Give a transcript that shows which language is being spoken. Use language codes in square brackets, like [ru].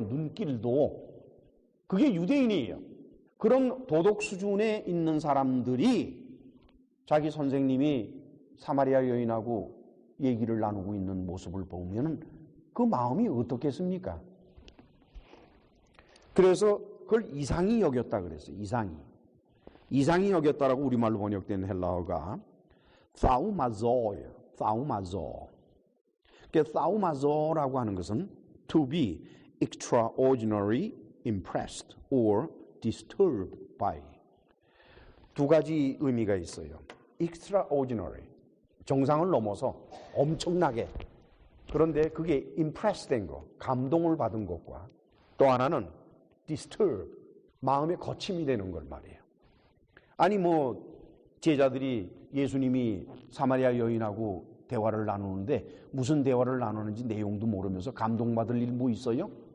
[ko] 눈길도. 그게 유대인이에요. 그런 도덕 수준에 있는 사람들이 자기 선생님이 사마리아 여인하고 얘기를 나누고 있는 모습을 보면 그 마음이 어떻겠습니까? 그래서 그걸 이상히 여겼다 그랬어요. 이상히 여겼다라고 우리말로 번역된 헬라어가 사우마조예요. 사우마조. 사우마조라고 하는 것은 [en] to be extraordinary impressed or disturbed by. [ko] 두 가지 의미가 있어요. extraordinary, 정상을 넘어서 엄청나게, 그런데 그게 impressed 된 거, 감동을 받은 것과 또 하나는 disturb, 마음에 거침이 되는 걸 말이에요. 아니 제자들이 예수님이 사마리아 여인하고 대화를 나누는데 무슨 대화를 나누는지 내용도 모르면서 감동받을 일 뭐 있어요?